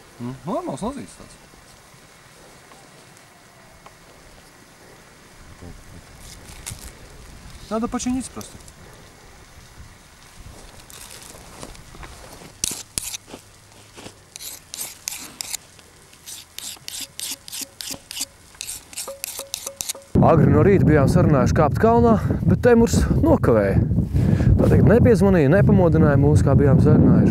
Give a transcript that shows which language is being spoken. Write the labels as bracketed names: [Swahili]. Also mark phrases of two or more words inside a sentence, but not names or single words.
[Latvian] Normāls nozīts tāds. [Russian] Надо починить просто. [Latvian] Agri no rīta bijām sarunājuši kāpt kalnā, bet Temurs nokavēja. Tā teikt, nepiezvanīja, nepamodināja mūs, kā bijām sarunājuši.